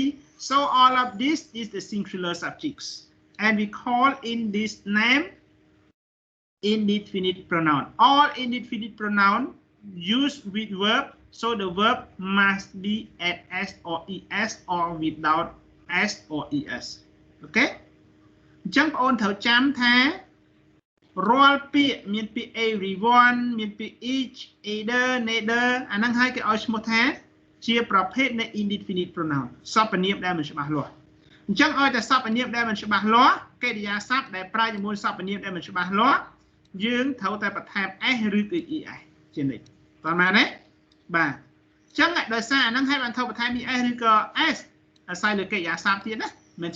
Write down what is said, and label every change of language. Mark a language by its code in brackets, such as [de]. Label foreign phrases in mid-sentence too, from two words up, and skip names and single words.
[en] So all of this is the singular subjects. And we call in this name indefinite pronoun. All indefinite pronoun used with verb, so the verb must be at s or es or without s or es. [km] Okay? អញ្ចឹងបងប្អូនត្រូវចាំថារាល់ពាក្យមានពាក្យ everyone មានពាក្យ [en] each, either, neither [km] អាហ្នឹងហើយគេឲ្យឈ្មោះថាជាប្រភេទនៃ [en] indefinite pronoun [km] សព្វនាមដែលមិនច្បាស់លាស់អញ្ចឹងឲ្យតែសព្វនាមដែលមិនច្បាស់លាស់កិរិយាសព្ទដែលប្រើជាមួយស ព្វនាមដែលមិនច្បាស់លាស់យើងត្រូវតែបន្ថែម s ឬគឺ es ជានិច្ចតើមែនទេបាទអញ្ចឹងដោយសារអាហ្នឹងហើយបានត្រូវបន្ថែម es ឬក៏ s អាស្រ័យលើកិរិយាសព្ទទៀតណាមិន